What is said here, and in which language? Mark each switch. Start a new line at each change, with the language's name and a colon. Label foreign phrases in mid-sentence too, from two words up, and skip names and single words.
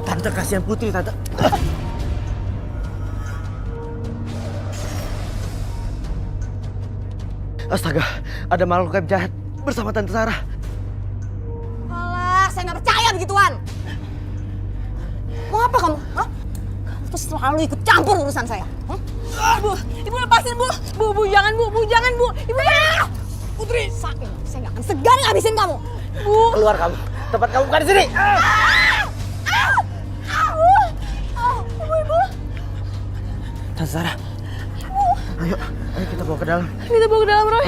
Indonesian: Tante, kasihan Putri, Tante. Astaga, ada makhluk gaib jahat bersama Tante Sarah. Alah, saya nggak percaya begituan. Mau apa kamu? Hah? Kamu tuh selalu ikut campur urusan saya. Hah? Bu, Ibu lepasin, Bu. Bu, jangan, Bu. Bu, jangan, Bu. Ibu, Putri, saya nggak akan segan ngabisin kamu. Bu. Keluar kamu. Tempat kamu bukan di sini. Ibu. Tante Sarah. Ayo kita bawa ke dalam. Kita bawa ke dalam, Roy.